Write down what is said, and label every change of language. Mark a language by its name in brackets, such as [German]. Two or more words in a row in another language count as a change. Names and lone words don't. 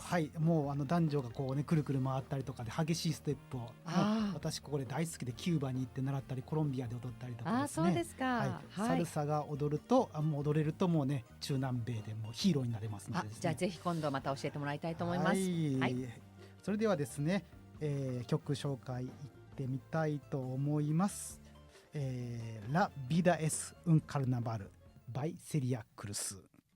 [Japanese] はい、もう男女がこうねくるくる回ったりとかで激しいステップを、私ここで大好きでキューバに行って習ったりコロンビアで踊ったりとかですね。そうですか。はい。サルサが踊るともう踊れるともうね中南米でもうヒーローになれますのでですね。じゃあぜひ今度また教えてもらいたいと思います。はい。それではですね、曲紹介いってみたいと思います。La vida es un carnaval by Celia Cruz。